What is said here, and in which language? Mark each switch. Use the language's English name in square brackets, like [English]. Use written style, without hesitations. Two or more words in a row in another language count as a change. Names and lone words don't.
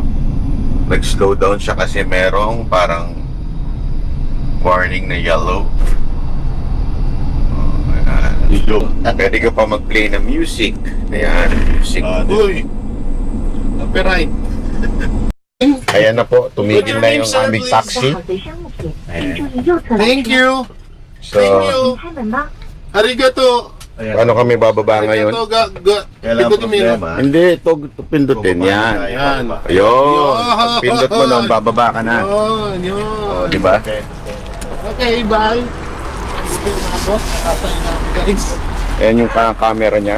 [Filipino] Nag- [English] slow down [Filipino] siya kasi merong parang warning na yellow. Oh, ayan. Pwede ka pa mag-play ng music. Ayan, music. Uy. Copyright. Ayan na po, tumigil na yung aming [Chinese] 带 [Filipino] taxi. [Chinese] 好随身物品，请注意右侧的 [English] Thank [Chinese] 车门。 [English] you. [Filipino] So, [English] Thank you. [Chinese] 请开门吧。 [Japanese] Arigato. [Filipino] paano kami bababa ngayon? [Japanese] Arigato. [Filipino] Kailangan Ikutin mo yun. problema. Hindi, ito pindutin yan. Yan. Ayun, pindot mo nun, bababa ka na. Yun, yun. Oh, di ba? [English] Okay, bye. Guys. [Filipino] Ayan yung camera niya.